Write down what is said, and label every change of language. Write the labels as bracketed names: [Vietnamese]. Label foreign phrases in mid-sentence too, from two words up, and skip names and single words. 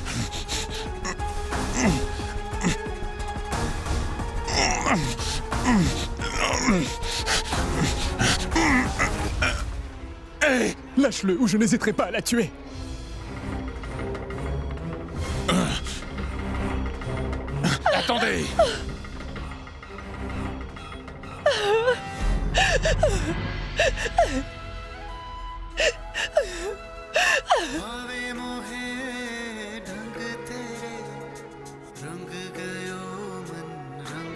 [French] Hé! Lâche-le ou je n'hésiterai pas à la tuer. Attendez! [Hindi] भावे मोहे ढंग तेरे रंग गयो मन रंग